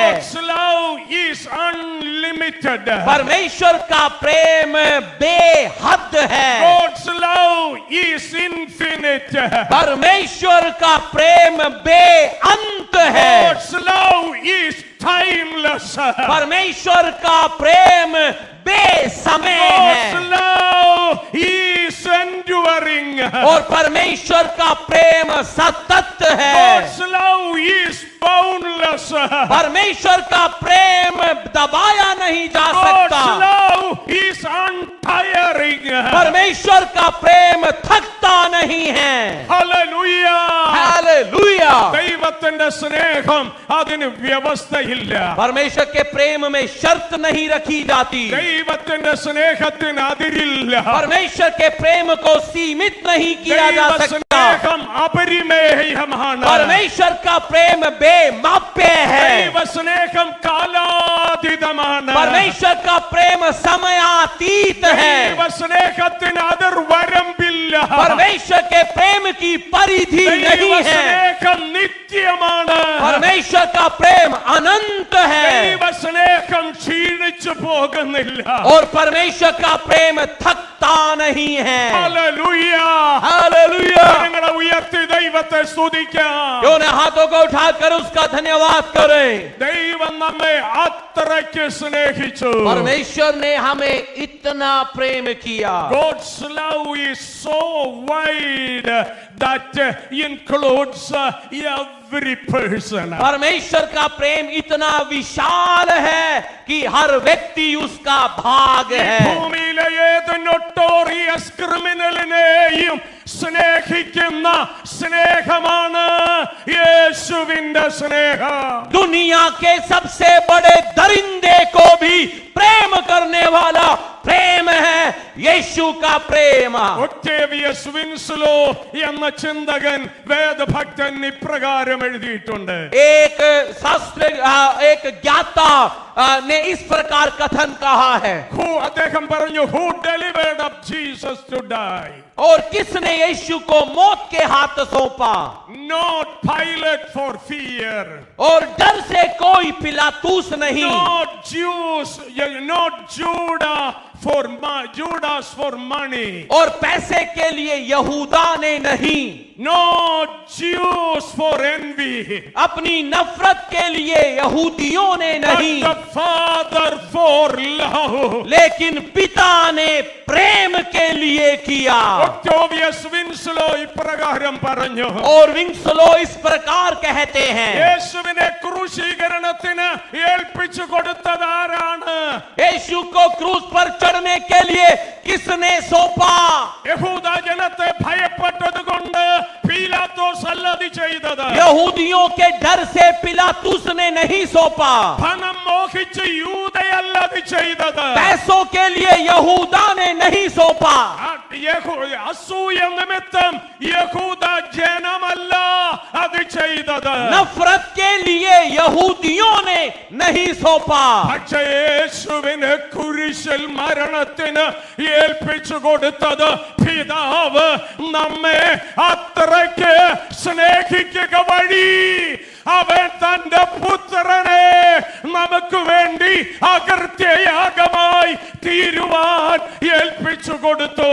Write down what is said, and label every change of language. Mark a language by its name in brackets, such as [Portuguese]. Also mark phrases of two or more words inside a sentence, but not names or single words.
[English] God's love is unlimited. [Hindi] परमेश्वर का प्रेम बेहद है. [English] God's love is infinite. [Hindi] परमेश्वर का प्रेम बेअंत है. [English] God's love is timeless. [Hindi] परमेश्वर का प्रेम बेसमय [English] God's [Hindi] है. [English] love is enduring. [Hindi] और परमेश्वर का प्रेम सतत है. [English] God's love is boundless. [Hindi] परमेश्वर का प्रेम दबाया नहीं जा सकता. [English] God's love is untiring. [Hindi] परमेश्वर का प्रेम थकता नहीं है. [English] Hallelujah. [Hindi] हालेलुया. [Malayalam] ദൈവത്തിന്റെ സ്നേഹം അതിന് വ്യവസ്ഥയില്ല. [Hindi] परमेश्वर के प्रेम में शर्त नहीं रखी जाती. [Malayalam] ദൈവത്തിന്റെ സ്നേഹത്തിന് അതിരില്ല. [Hindi] परमेश्वर के प्रेम को सीमित नहीं किया जा सकता. [Malayalam] ദൈവസ്നേഹം അപരിമേയമാണ്. [Hindi] परमेश्वर का प्रेम बेमाप्य है. [Malayalam] ദൈവസ്നേഹം കാലാതീതമാണ്. [Hindi] परमेश्वर का प्रेम समयातीत है. [Malayalam] ദൈവസ്നേഹത്തിന് അതിർവരമ്പില്ല. [Hindi] परमेश्वर के प्रेम की परिधि नहीं है. [Malayalam] ദൈവസ്നേഹം നിത്യമാണ്. [Hindi] परमेश्वर का प्रेम अनंत है. [Malayalam] ദൈവസ്നേഹം ക്ഷീണിച്ചു പോകുന്നില്ല. [Hindi] और परमेश्वर का प्रेम थकता नहीं है. [Malayalam] ഹല്ലേലൂയ. [Hindi] हालेलुया. [Malayalam] നിങ്ങളെ ഉയർത്തി ദൈവത്തെ സ്തുതിക്കാം. [Hindi] क्यों न हाथों को उठाकर उसका धन्यवाद करें. [Malayalam] ദൈവം നമ്മെ അത്രയ്ക്ക് സ്നേഹിച്ചു. [Hindi] परमेश्वर ने हमें इतना प्रेम किया. [English] God's love is so wide that includes every person. [Hindi] परमेश्वर का प्रेम इतना विशाल है कि हर व्यक्ति उसका भाग है. [Malayalam] ഭൂമിയിലെ ഏത് [English] notorious criminal [Malayalam] സ്നേഹിക്കുന്ന സ്നേഹമാണ് യേശുവിന്റെ സ്നേഹം. [Hindi] दुनिया के सबसे बड़े दरिंदे को भी प्रेम करने वाला प्रेम है यीशु का प्रेम. [Malayalam] ഒക്ടേവിയസ് വിൻസ്ലോ എന്ന ചിന്തകൻ വേദഭക്തൻ ഇപ്രകാരം എഴുതിയിട്ടുണ്ട്. [Hindi] एक शास्त्र एक ज्ञाता ने इस प्रकार कथन कहा है. [Malayalam] അദ്ദേഹം പറഞ്ഞു, [English] who delivered up Jesus to die? [Hindi] और किसने यीशु को मौत के हाथ सौंपा? [English] Not Pilate for fear. [Hindi] और डर से कोई पिलातूस नहीं. [English] Not Jews, not Judas for money. [Hindi] और पैसे के लिए यहूदा ने नहीं. [English] Not Jews for envy. [Hindi] अपनी नफरत के लिए यहूदियों ने नहीं. [English] But the Father for love. [Hindi] लेकिन पिता ने प्रेम के लिए किया. [Malayalam] ഒക്ടേവിയസ് വിൻസ്ലോ ഇപ്രകാരം പറഞ്ഞു. [Hindi] और विंसलो इस प्रकार कहते हैं. [Malayalam] യേശുവിനെ ക്രൂശീകരണത്തിന് ഏൽപ്പിച്ചു കൊടുത്തത് ആരാണ്? [Hindi] यीशु को क्रूस पर चढ़ने के लिए किसने सौंपा? [Malayalam] യഹൂദ ജനത്തെ ഭയപ്പെട്ടത് കൊണ്ട് പീലാത്തോസ് അല്ലത് ചെയ്തത്. [Hindi] यहूदियों के डर से पिलातूस ने नहीं सौंपा. [Malayalam] ധനം മോഹിച്ച് യൂദയല്ലത് ചെയ്തത്. [Hindi] पैसों के लिए यहूदा ने नहीं सौंपा. [Malayalam] അസൂയ നിമിത്തം യഹൂദ ജനമല്ല അത് ചെയ്തത്. [Hindi] नफरत के लिए यहूदियों ने नहीं सौंपा. [Malayalam] പക്ഷേ യേശുവിനെ കുരിശിൽ മരണത്തിന് ഏൽപ്പിച്ചു കൊടുത്തത് പിതാവ് നമ്മെ അത്രയ്ക്ക് സ്നേഹിക്കുക വഴി അവൻ തന്റെ പുത്രനെ നമുക്ക് വേണ്ടി അകൃത്യയാഗമായി തീരുവാൻ ഏൽപ്പിച്ചു കൊടുത്തു.